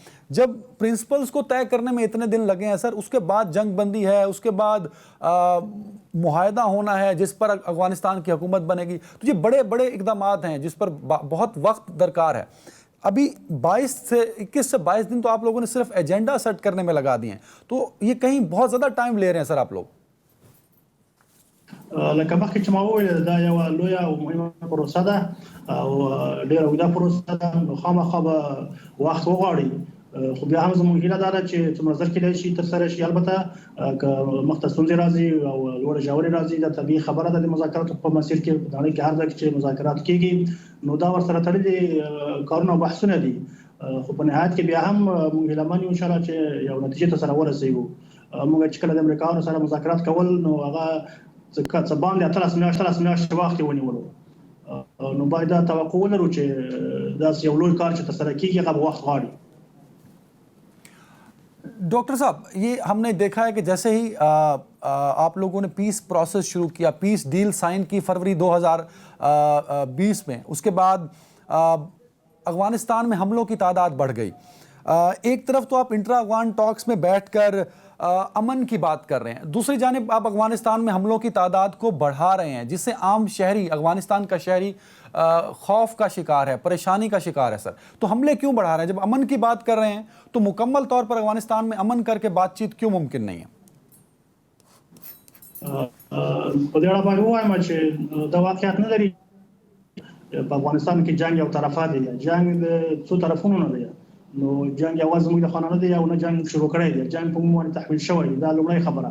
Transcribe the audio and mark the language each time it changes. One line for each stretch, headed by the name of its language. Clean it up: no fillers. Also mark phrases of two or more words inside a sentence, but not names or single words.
Urdu: جب پرنسپلز کو طے کرنے میں اتنے دن لگے ہیں سر، اس کے بعد جنگ بندی ہے، اس کے بعد معاہدہ ہونا ہے جس پر افغانستان کی حکومت بنے گی، تو یہ بڑے بڑے اقدام ہیں جس پر بہت وقت درکار ہے. ابھی 21 سے 22 دن تو آپ لوگوں نے صرف
English: agenda set
Urdu: کرنے میں لگا دیے ہیں، تو یہ کہیں بہت زیادہ ٹائم لے رہے ہیں سر آپ لوگ.
Pashto: لکه مخکې چې ما وویل دا یو لویه او مهمه پروسه ده او ډېره اوږده پروسه ده، نو خامخا به وخت وغواړي. خو بیا هم زموږ هیله دا ده چې څومره ژر کېدای شي ترسره شي. البته که مخته ستونزې راځي او لوړې ژورې راځي، دا طبیعي خبره ده د مذاکراتو په مسیر کې. په نړۍ کې هر ځای چې مذاکرات کېږي نو دا ورسره تړلي کارونه او بحثونه دي. خو په نهایت کې بیا هم موږ هیلهمن یو انشاءالله چې یو نتیجې ته سره ورسېږو. موږ چې کله د امریکایانو سره مذاکرات کول نو هغه څه باندې 13 میاشتې وخت ونیولو، نو باید دا توقع ولرو چې دا یو لوی کار چې ترسره کېږي هغه وخت غواړي.
Urdu: ڈاکٹر صاحب یہ ہم نے دیکھا ہے کہ جیسے ہی آپ لوگوں نے
English: peace process
Urdu: شروع کیا,
English: peace deal sign
Urdu: کی فروری 2020 میں، اس کے بعد افغانستان میں حملوں کی تعداد بڑھ گئی. ایک طرف تو آپ
English: intra Afghan talks
Urdu: میں بیٹھ کر امن کی بات کر رہے ہیں، دوسری جانب آپ افغانستان میں حملوں کی تعداد کو بڑھا رہے ہیں، جس سے عام شہری، افغانستان کا شہری خوف کا شکار ہے، پریشانی کا شکار ہے. سر تو حملے کیوں بڑھا رہے ہیں؟ جب امن کی بات کر رہے ہیں تو مکمل طور پر افغانستان میں امن کر کے بات چیت کیوں ممکن نہیں ہے?
Pashto: په دې اړه باید ووایم چې دا واقعیت نه لري. په افغانستان کې جنگ یو طرفه دی، جنگ د څو طرفونو نه دی. نو جنگ یوازې موږ د خانانو دی او نه جنگ شروع کړی دی، جنگ په موږ باندې تحمیل شوی. دا لومړی خبره.